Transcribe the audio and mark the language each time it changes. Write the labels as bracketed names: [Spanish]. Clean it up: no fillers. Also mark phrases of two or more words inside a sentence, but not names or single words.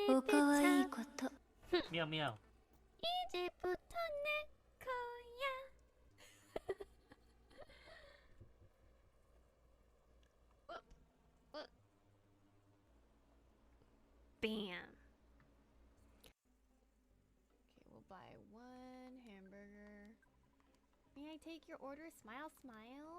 [Japanese] おかわいいこと。ミャオミャオ [Korean] 이제부터 내 거야. Bam. [English] Okay, we'll buy one hamburger. May I take your order? Smile, smile.